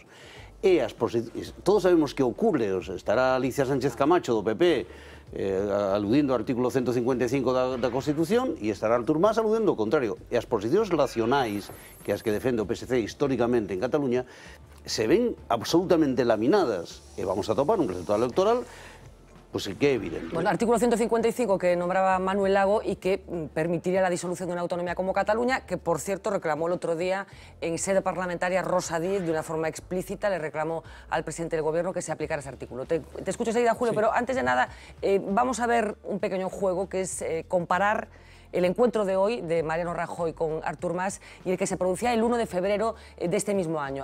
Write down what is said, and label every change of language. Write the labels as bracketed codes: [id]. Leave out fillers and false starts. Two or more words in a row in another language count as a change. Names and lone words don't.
[gl] E todos sabemos que ocurre, estará Alicia Sánchez Camacho do PP aludindo ao artículo 155 da Constitución e estará Artur Mas aludendo ao contrario. E as posicións racionais que as que defende o PSC históricamente en Cataluña se ven absolutamente laminadas e vamos a topar un resultado electoral pues que é evidente. [es] Bueno, artículo 155 que nombraba Manuel Lago y que permitiría la disolución de una autonomía como Cataluña, que por cierto reclamó el otro día en sede parlamentaria Rosa Díez de una forma explícita, le reclamó al presidente del gobierno que se aplicara ese artículo. Te escucho enseguida, Julio, pero antes de nada vamos a ver un pequeño juego que es comparar el encuentro de hoy de Mariano Rajoy con Artur Mas y el que se producía el 1 de febrero de este mismo año.